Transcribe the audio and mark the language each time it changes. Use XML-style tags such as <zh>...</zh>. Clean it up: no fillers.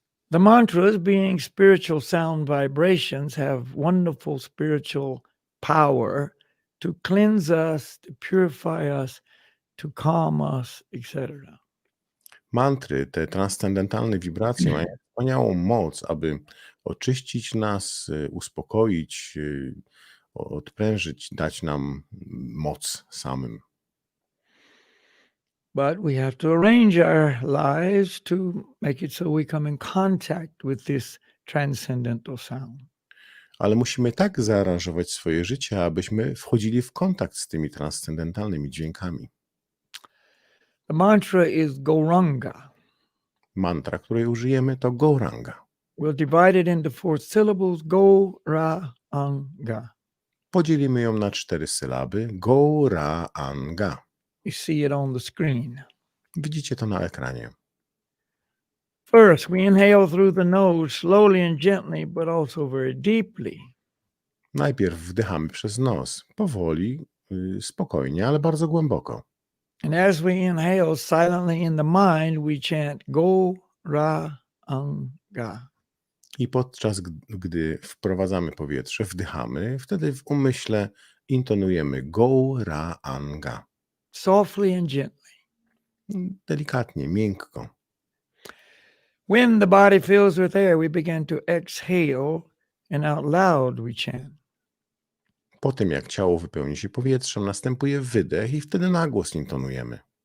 <en>The mantras, being spiritual sound vibrations, have wonderful spiritual power to cleanse us, to purify us, to calm us, etc.</en> <pl>Mantry, te transcendentalne wibracje mają wspaniałą moc, aby oczyścić nas, uspokoić, odprężyć, dać nam moc samym.</pl> <en>But we have to arrange our lives to make it so we come in contact with this transcendental sound.</en> <pl>Ale musimy tak zaaranżować swoje życie, abyśmy wchodzili w kontakt z tymi transcendentalnymi dźwiękami.</pl> <en>The mantra is Gauranga.</en> <pl>Mantra, której użyjemy, to Gauranga.</pl> <en>We'll divide it into 4 syllables, Gauranga.</en> <pl>Podzielimy ją na 4 sylaby. Gauranga.</pl> <en>You see it on the screen.</en> <pl>Widzicie to na ekranie.</pl> <en>First, we inhale through the nose slowly and gently, but also very deeply.</en> <pl>Najpierw wdychamy przez nos, powoli, spokojnie, ale bardzo głęboko.</pl> <en>And as we inhale silently in the mind, we chant Gauranga.</en> <pl>I podczas gdy wprowadzamy powietrze, wdychamy, wtedy w umyśle intonujemy Gauranga.</pl> <en>Softly and gently.</en> <pl>Delikatnie, miękko.</pl> <en>When the body fills with air, we begin to exhale, and out loud we chant.</en> <pl>Po tym jak ciało wypełni się powietrzem, następuje wydech i wtedy na głos intonujemy.</pl>